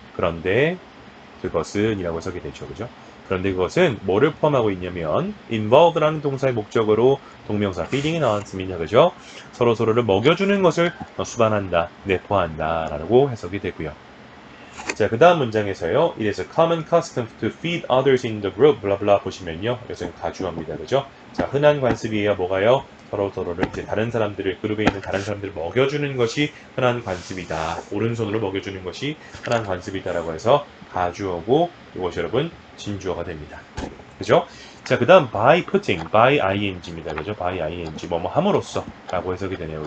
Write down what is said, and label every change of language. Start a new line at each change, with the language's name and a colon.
Korean: 그런데 그것은 이라고 해석이 되죠. 그죠? 그런데 그것은 뭐를 포함하고 있냐면 involve라는 동사의 목적으로 동명사 feeding이 나왔습니다. 그죠? 서로서로를 먹여주는 것을 수반한다, 내포한다 라고 해석이 되고요. 자, 그 다음 문장에서요.
English: It is a common custom to feed others in the group.
Korean: 블라블라 보시면요. 이것은 가주어입니다. 그죠? 자, 흔한 관습이에요. 뭐가요? 서로서로를 이제 다른 사람들을, 그룹에 있는 다른 사람들을 먹여주는 것이 흔한 관습이다. 오른손으로 먹여주는 것이 흔한 관습이다라고 해서 가주어고 이것이 여러분 진주어가 됩니다. 그죠? 자, 그 다음
English: by putting, by ing
Korean: 입니다. 그죠? by ing, 뭐뭐 함으로써 라고 해석이 되네요.